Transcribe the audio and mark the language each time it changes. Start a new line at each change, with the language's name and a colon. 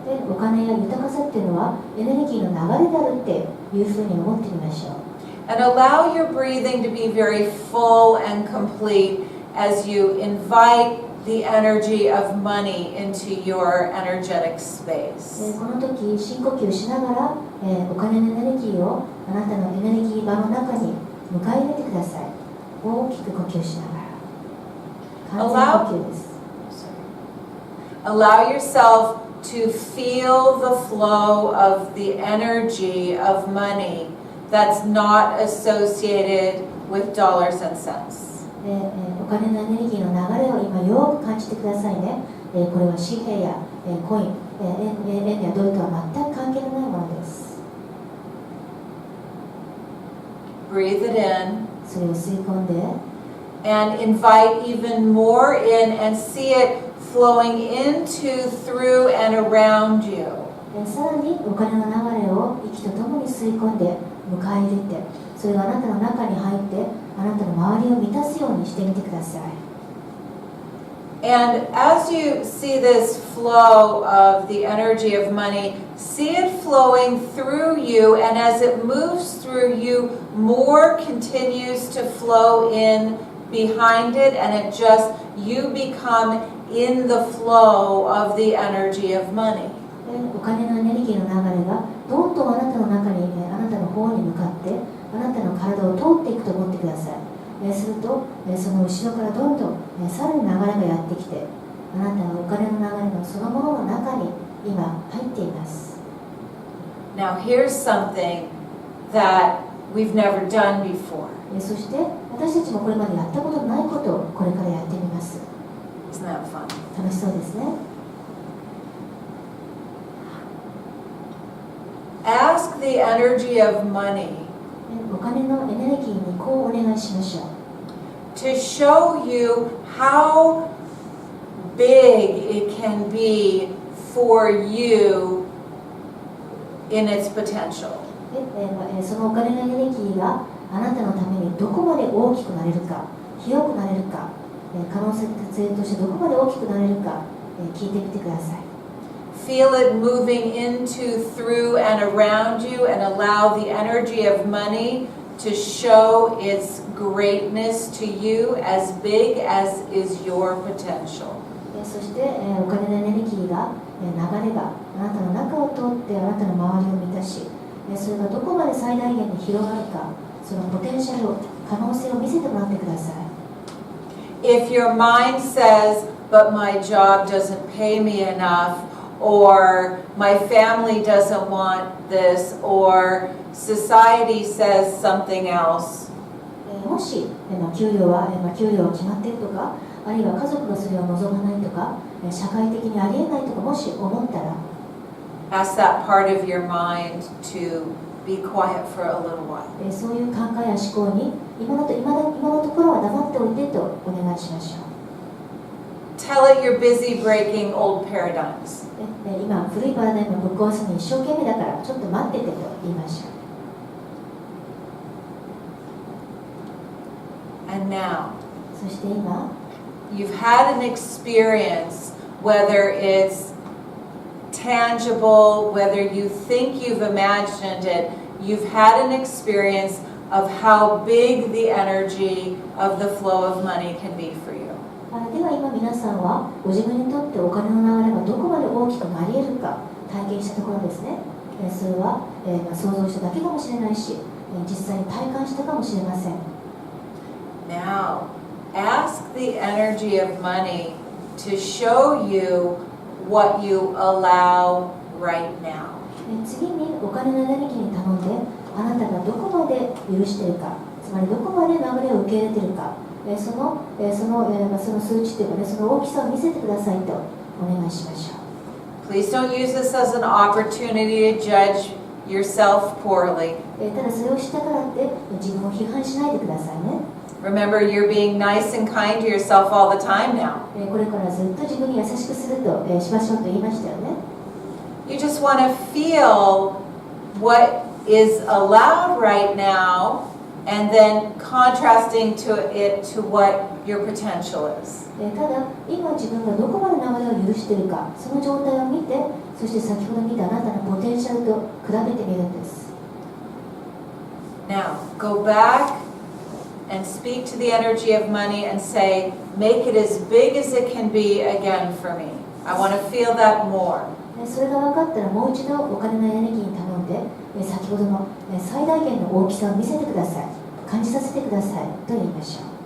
Japanese: でお金や豊かさっていうのはエネルギーの流れであるっていうふうに思ってみましょう。
English: And allow your breathing to be very full and complete as you invite the energy of money into your energetic space.
Japanese: この時深呼吸しながらお金のエネルギーをあなたのエネルギー場の中に迎え入れてください。大きく呼吸しながら完全呼吸です。
English: Allow yourself to feel the flow of the energy of money that's not associated with dollars and cents.
Japanese: お金のエネルギーの流れを今よく感じてくださいね。これは紙幣やコイン、円やドルとは全く関係のないものです。
English: Breathe it in
Japanese: それを吸い込んで
English: and invite even more in and see it flowing into, through, and around you.
Japanese: さらにお金の流れを息とともに吸い込んで迎え入れてそれがあなたの中に入ってあなたの周りを満たすようにしてみてください。
English: And as you see this flow of the energy of money, see it flowing through you, and as it moves through you, more continues to flow in behind it, and it just, you become in the flow of the energy of money.
Japanese: お金のエネルギーの流れがどんどんあなたの中に、あなたの方に向かってあなたの体を通っていくと思ってください。するとその後ろからどんどんさらに流れがやってきてあなたはお金の流れのそのものの中に今入っています。
English: Now here's something that we've never done before.
Japanese: そして私たちもこれまでやったことのないことをこれからやってみます。
English: Isn't that fun?
Japanese: 楽しそうですね。
English: Ask the energy of money
Japanese: お金のエネルギーにこうお願いしましょう。
English: to show you how big it can be for you in its potential.
Japanese: そのお金のエネルギーがあなたのためにどこまで大きくなれるか広くなれるか可能性としてどこまで大きくなれるか、聞いてみてください。
English: Feel it moving into, through, and around you, and allow the energy of money to show its greatness to you, as big as is your potential.
Japanese: そして、お金のエネルギーが、流れがあなたの中を通ってあなたの周りを満たし、それがどこまで最大限に広がるか、そのポテンシャルを、可能性を見せてもらってください。
English: If your mind says, but my job doesn't pay me enough, or my family doesn't want this, or society says something else,
Japanese: もし、給料は決まっているとか、あるいは家族がそれを望まないとか、社会的にありえないとかもし思ったら、
English: ask that part of your mind to be quiet for a little while.
Japanese: そういう考えや思考に今のところは黙っておいてとお願いしましょう。
English: Tell it you're busy breaking old paradigms.
Japanese: 今、古いパラダイムをぶっ壊すのに一生懸命だからちょっと待っててと言いましょう。
English: And now,
Japanese: そして今、
English: you've had an experience, whether it's tangible, whether you think you've imagined it, you've had an experience of how big the energy of the flow of money can be for you.
Japanese: では今皆さんはご自分にとってお金の流れがどこまで大きくなり得るか体験したところですね。それは、想像しただけかもしれないし、実際に体感したかもしれません。
English: Now, ask the energy of money to show you what you allow right now.
Japanese: 次にお金のエネルギーに頼んであなたがどこまで許しているか、つまりどこまで流れを受け入れているか、その数値というかね、その大きさを見せてくださいとお願いしましょう。
English: Please don't use this as an opportunity to judge yourself poorly.
Japanese: ただそれをしたからって自分を批判しないでくださいね。
English: Remember, you're being nice and kind to yourself all the time now.
Japanese: これからずっと自分に優しくすると、しましょうと言いましたよね。
English: You just want to feel what is allowed right now, and then contrasting it to what your potential is.
Japanese: ただ今自分がどこまで流れを許しているか、その状態を見て、そして先ほど見たあなたのポテンシャルと比べてみるんです。
English: Now, go back and speak to the energy of money and say, make it as big as it can be again for me. I want to feel that more.
Japanese: それが分かったらもう一度お金のエネルギーに頼んで、先ほどの最大限の大きさを見せてください、感じさせてくださいと言いましょう。